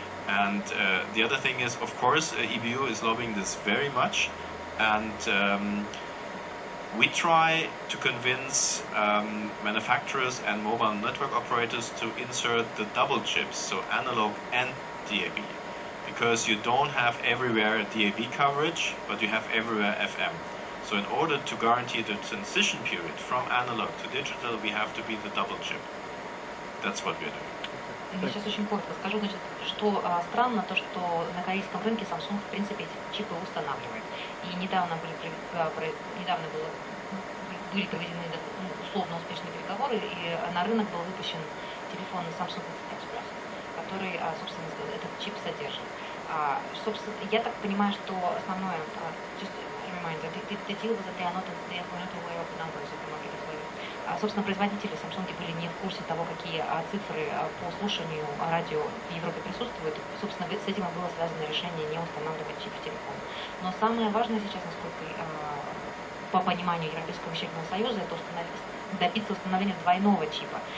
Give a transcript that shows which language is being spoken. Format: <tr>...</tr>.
<en>And the other thing is, of course, EBU is lobbying this very much, and we try to convince manufacturers and mobile network operators to insert the double chips, so analog and DAB, because you don't have everywhere DAB coverage, but you have everywhere FM. So in order to guarantee the transition period from analog to digital, we have to be the double chip. That's what we're doing.</en> <ru>Я сейчас очень коротко скажу, значит, что странно то, что на корейском рынке Samsung в принципе эти чипы устанавливает. И недавно были проведены условно успешные переговоры, и на рынок был выпущен телефон Samsung Express, который, собственно, этот чип содержит. Собственно, я так понимаю, что основное,</ru> <en>just a reminder, the deal was that they are not aware of the numbers of the market as well.</en> <ru>Собственно, производители Samsung были не в курсе того, какие цифры по слушанию радио в Европе присутствуют. Собственно, с этим было связано решение не устанавливать чип в телефон. Но самое важное сейчас, насколько по пониманию Европейского вещательного союза, это добиться установления двойного чипа.</ru>